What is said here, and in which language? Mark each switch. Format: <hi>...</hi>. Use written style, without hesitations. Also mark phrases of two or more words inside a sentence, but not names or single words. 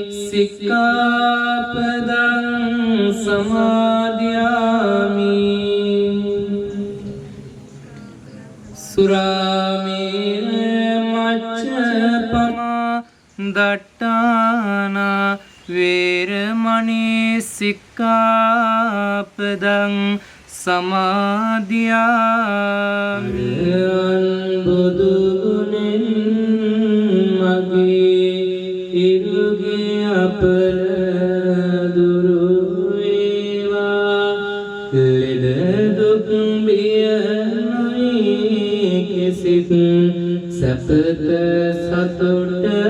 <pi>සික්ඛාපදං සමාදියාමි සුරාමේර මච්ඡපමා දට්ඨානා වේරමණී සික්ඛාපදං සමාදියාමි</pi> <si>බුදු ගුණෙන් මගේ ඉරුගේ අපල දුරු වේවා ලෙඩ දුක් බිය නොයි කිසිත් සැපත සතුට</si>